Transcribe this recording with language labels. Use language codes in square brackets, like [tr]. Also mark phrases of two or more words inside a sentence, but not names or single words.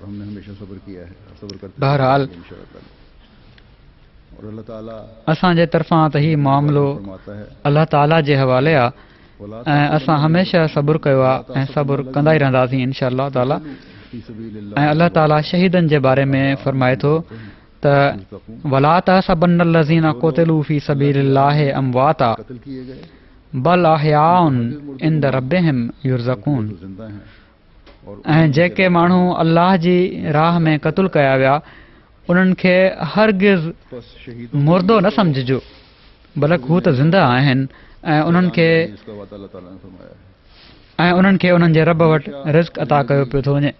[sd] बहरहाल असांजे तरफ़ां त ही मामिलो अल्लाह ताला जे हवाले आहे ऐं असां हमेशह सब्र कयो आहे ऐं सब्र कंदा ई रहंदासीं [ar] إن شاء الله تعالى. [sd] ऐं अल्लाह ताला शहीदनि जे बारे में फरमाए थो त [ar] ولا تحسبن الذين قتلوا في سبيل الله أمواتا بل أحياء عند ربهم يرزقون. [sd] ऐं जेके माण्हू अल्लाह जी राह में क़त्ल कया विया उन्हनि खे हरगिज़ मुर्दो न सम्झिजो, बल्कि हू त ज़िंदा आहिनि ऐं उन्हनि खे उन्हनि जे रब वटि रिज़्क़ अता कयो पियो थो वञे।